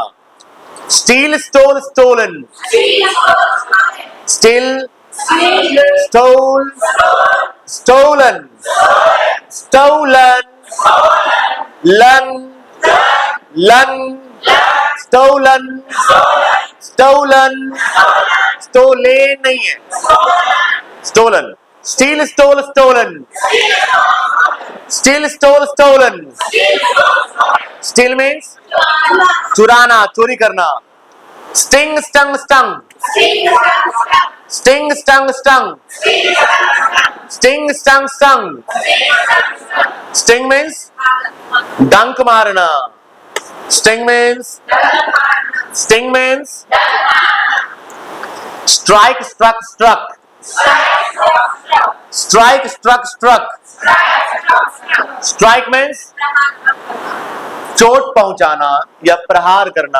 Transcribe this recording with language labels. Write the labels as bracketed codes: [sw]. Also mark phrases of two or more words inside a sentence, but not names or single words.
[en] steal stole stolen, steal stole stolen, stolen lan lan, stolen stolen, stole [hi] नहीं है, [en] स्टोलन। steal stole stolen, steal stole stolen. steal means [hi] चुराना, चोरी करना। [en] sting stung stung, sting stung stung, sting stung stung. sting means [hi] डंक मारना। [en] sting means, sting means strike struck struck, strike struck struck. strike means [hi] चोट पहुंचाना या प्रहार करना।